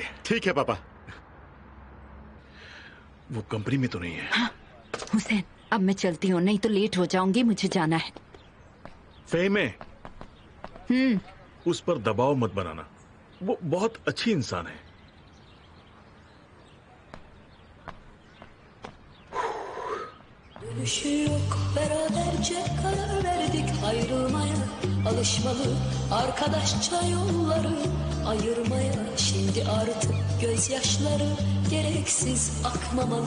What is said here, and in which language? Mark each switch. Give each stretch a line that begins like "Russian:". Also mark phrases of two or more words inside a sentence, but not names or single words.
Hindi: ठीक है पापा। वो कंपनी में तो नहीं है। हाँ, हुसैन, अब मैं चलती हूँ, नहीं तो लेट हो जाऊंगी, मुझे जाना है। फ़हीमे, उस पर दबाव मत बनाना, वो बहुत अच्छी इंसान है।
Turkish: Dönüşü yok, beraberce karar verdik ayrılmaya. Alışmalı arkadaşça yolları ayırmaya. Şimdi artık gözyaşları gereksiz akmamalı.